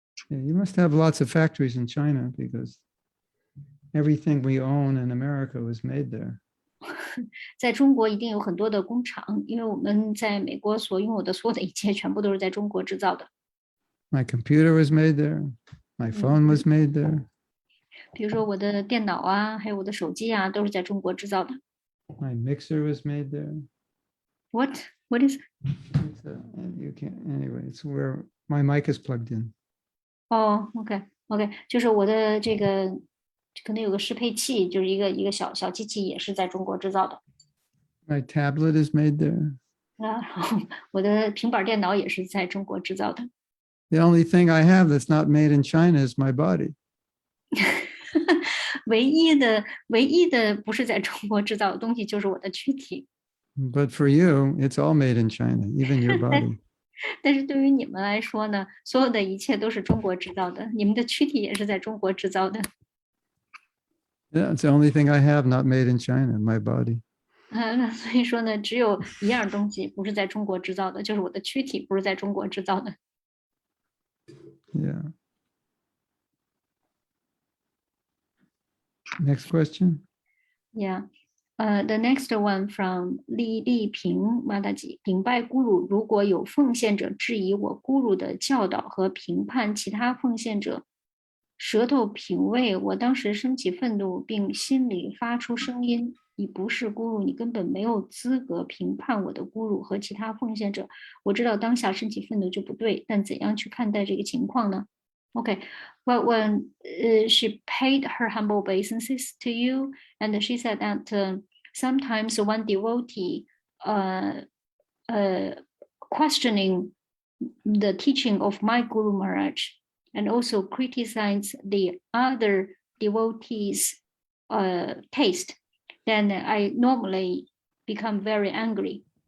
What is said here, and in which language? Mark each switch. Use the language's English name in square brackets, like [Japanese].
[English] Yeah, you must have lots of factories in China because everything we own in America was made there. [Chinese] 在中国一定有很多的工厂，因为我们在美国所拥有的所有的一切全部都是在中国制造的。 [English] My computer was made there. My phone was made there. [Chinese] 比如说我的电脑啊，还有我的手机啊，都是在中国制造的。 [English] My mixer was made there. What is? You can't. Anyway, it's where my mic is plugged in. [Chinese] OK， 就是我的这个可能有个适配器，就是一个小机器，也是在中国制造的。 [English] My tablet is made there. [Chinese] 然后我的平板电脑也是在中国制造的。 [English] The only thing I have that's not made in China is my body. [Chinese] 唯一的不是在中国制造的东西就是我的躯体。 [English] But for you, it's all made in China, even your body. [Chinese] 但是对于你们来说呢，所有的一切都是中国制造的，你们的躯体也是在中国制造的。 [English] Yeah, it's the only thing I have not made in China, my body. [Chinese] 那所以说呢，只有一样东西不是在中国制造的，就是我的躯体不是在中国制造的。 [English] Yeah. Next question. Yeah. The next one from 丽萍马达吉，顶拜咕噜。 [Chinese] 如果有奉献者质疑我咕噜的教导和评判其他奉献者舌头品味，我当时升起愤怒，并心里发出声音：你不是咕噜，你根本没有资格评判我的咕噜和其他奉献者。我知道当下升起愤怒就不对，但怎样去看待这个情况呢？ [English] Okay, well, when she paid her humble obeisances to you, and she said that sometimes one devotee questioning the teaching of my Guru Maharaj and also criticize the other devotees' taste, then I normally become very angry.